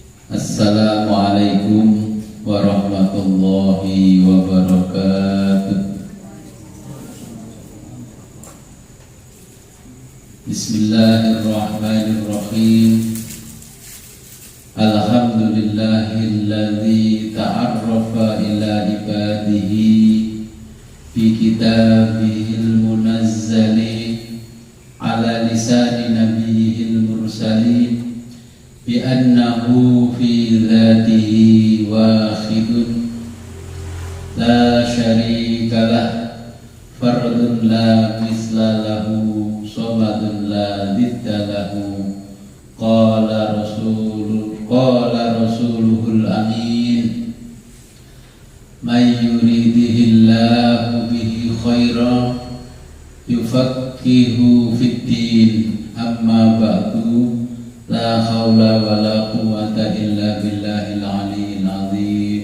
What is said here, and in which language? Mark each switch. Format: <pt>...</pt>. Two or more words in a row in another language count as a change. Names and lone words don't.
<ar>السلام عليكم ورحمة الله وبركاته. بسم الله الرحمن الرحيم. الحمد لله الذي تعرف إلى عباده في كتابه المنزل على لسان نبيه المرسل بأنه في ذاته واحد لا شريك له فرد لا مثل له صمد لا ضد له قال رسوله الأمين من يرد الله به خيرا يفقهه في الدين أما بعد. لا حول ولا قوة إلا بالله العلي العظيم.</ar>